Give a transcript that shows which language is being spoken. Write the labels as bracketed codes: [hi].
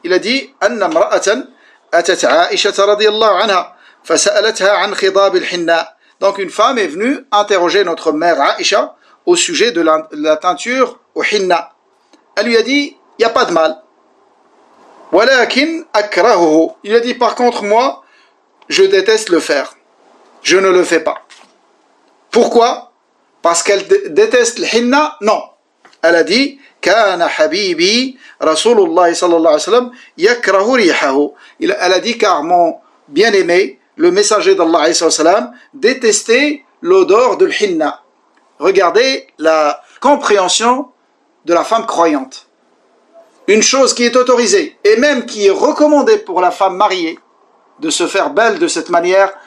[fr] Il a dit [ar] أن امرأة أتت عائشة رضي الله عنها فسألتها عن خضاب الحناء. [fr] Donc une femme est venue interroger notre mère Aïcha au sujet de la teinture au hinna. Elle lui a dit, il n'y a pas de mal. [ar] ولكن أكرهه. [fr] Il a dit, par contre, moi, je déteste le faire. Je ne le fais pas. Pourquoi? Parce qu'elle déteste le hinna? Non. Elle a dit, [ar] كان حبيبي رسول الله صلى الله عليه وسلم يكره ريحه. [fr] Elle a dit, car mon bien-aimé, le messager d'Allah alayhi salam, détestait l'odeur de l'hinna. Regardez la compréhension de la femme croyante. Une chose qui est autorisée et même qui est recommandée pour la femme mariée de se faire belle de cette manière.